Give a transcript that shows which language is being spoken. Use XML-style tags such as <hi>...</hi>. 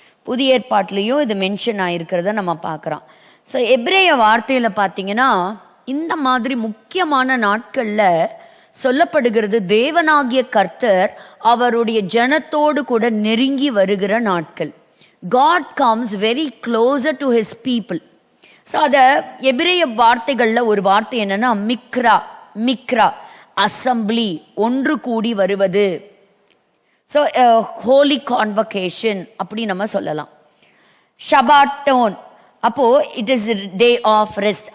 <ta>புதிய ஏற்பாட்டிலையும் இது மென்ஷன் ஆயிருக்கிறத நம்ம பார்க்கலாம். ஸோ எபிரேய வார்த்தையில பார்த்தீங்கன்னா இந்த மாதிரி முக்கியமான நாட்கள்ல சொல்லப்படுகிறது தேவனாகிய கர்த்தர் அவருடைய ஜனத்தோடு கூட நெருங்கி வருகிற நாட்கள்.</ta> <en>God comes very closer to his people.</en> <ta>So அத எபிரேய வார்த்தைகள்ல ஒரு வார்த்தை என்னன்னா மிக்ரா, அசம்பிளி, ஒன்று கூடி வருவது.</ta> <en>so holy convocation</en> <ta>அப்படி நம்ம சொல்லலாம்.</ta> <en>shabbaton,</en> <ta>அப்போ</ta> <en>It is day of rest.</en>